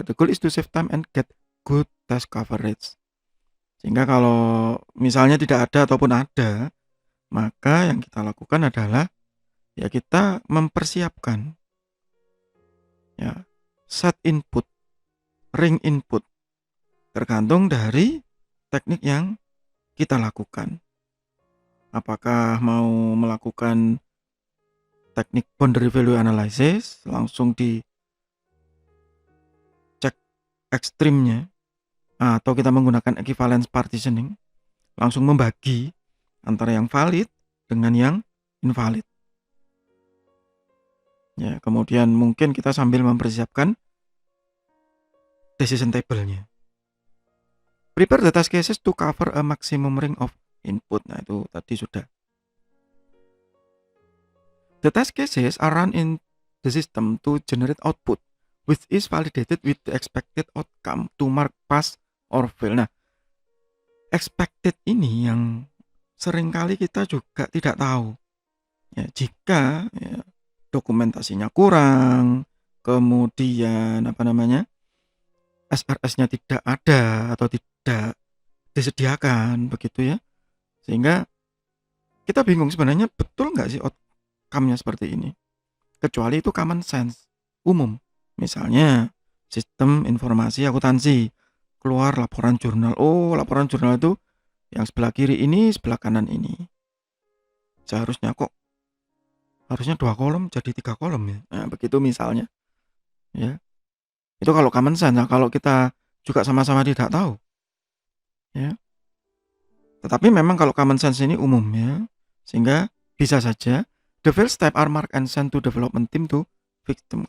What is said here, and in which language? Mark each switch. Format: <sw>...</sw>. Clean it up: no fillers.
<en>The goal is to save time and get good test coverage.</en> <id>Sehingga kalau misalnya tidak ada ataupun ada, maka yang kita lakukan adalah ya kita mempersiapkan ya set input, ring input, tergantung dari teknik yang kita lakukan. Apakah mau melakukan teknik boundary value analysis, langsung di cek ekstrimnya, atau kita menggunakan equivalence partitioning, langsung membagi antara yang valid dengan yang invalid. Ya, kemudian mungkin kita sambil mempersiapkan decision table-nya.</id> <en>Prepare the test cases to cover a maximum ring of input. Nah, itu tadi sudah. The test cases are run in the system to generate output, which is validated with the expected outcome to mark pass or fail.</en> <id>Nah, expected ini yang seringkali kita juga tidak tahu. Ya, jika ya, dokumentasinya kurang, kemudian SRS-nya tidak ada atau tidak disediakan begitu ya, sehingga kita bingung sebenarnya betul nggak sih outcome-nya seperti ini, kecuali itu common sense umum. Misalnya sistem informasi akuntansi, keluar laporan jurnal, laporan jurnal itu yang sebelah kiri ini, sebelah kanan ini, seharusnya kok harusnya 2 kolom jadi 3 kolom ya. Nah, begitu misalnya. Ya. Itu kalau common sense. Nah, kalau kita juga sama-sama tidak tahu. Ya. Tetapi memang kalau common sense ini umum ya.</id> <en>Sehingga bisa saja the fail step are marked and sent to development team to fix them.</en>